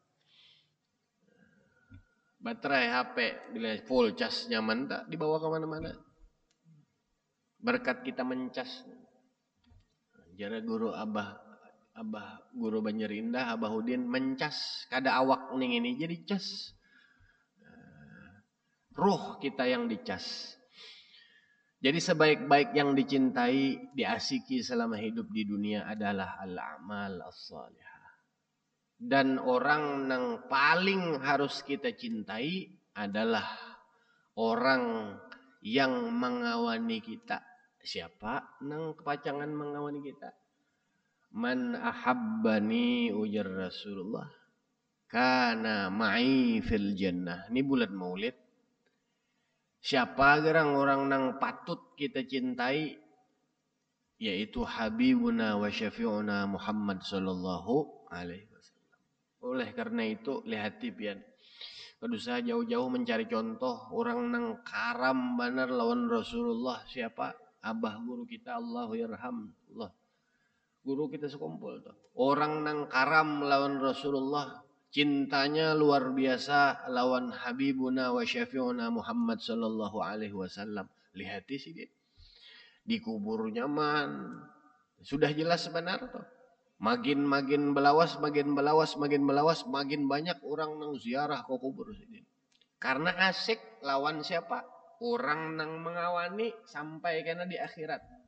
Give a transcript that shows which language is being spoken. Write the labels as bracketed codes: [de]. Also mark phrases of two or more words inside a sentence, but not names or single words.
[bjn] Baterai HP bila full cas nyaman tak? [id] Dibawa kemana-mana. Berkat kita mencas. [bjn] Jara guru abah guru Banjar Indah, Abah Udin mencas kada awak ning ini jadi cas. [id] Ruh kita yang dicas. Jadi sebaik-baik yang dicintai, diasiki selama hidup di dunia adalah [ar] الأعمال الصالحة. [id] Dan orang yang paling harus kita cintai adalah orang yang mengawani kita. [bjn] Siapa nang kepacangan mengawani kita? [ar] من أحبني, [bjn] ujar Rasulullah, [ar] كان معي في الجنة. [bjn] Ini bulan Maulid. Siapa gerang orang nang patut kita cintai, yaitu [ar] حبيبنا وشفيعنا محمد صلى الله عليه وسلم. [bjn] Oleh karena itu lihat pian. Kada usah jauh-jauh mencari contoh orang nang karam benar lawan Rasulullah siapa? Abah guru kita [ar] الله يرحم الله. [bjn] Guru kita sekumpul tuh. Orang nang karam lawan Rasulullah, cintanya luar biasa lawan [ar] حبيبنا وشفيعنا محمد صلى الله عليه وسلم. [bjn] Lihat sih dia. Dikubur nyaman. Sudah jelas benar tuh. Makin belawas, makin banyak orang nang ziarah ke kubur sini. Karena asik lawan siapa? Orang nang mengawani sampai kena di akhirat.